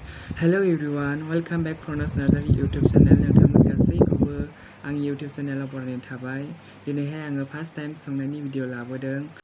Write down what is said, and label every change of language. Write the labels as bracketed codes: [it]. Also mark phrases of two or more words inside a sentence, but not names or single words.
[en] Hello everyone, welcome back to Nursery YouTube channel. [brx] नोंथांमोन गासैखौबो आंनि YouTube चेनेलाव बरायनाय थाबाय। दिनैहाय आङो फार्स्ट टाइम संनायनि भिडिअ लाबोदों।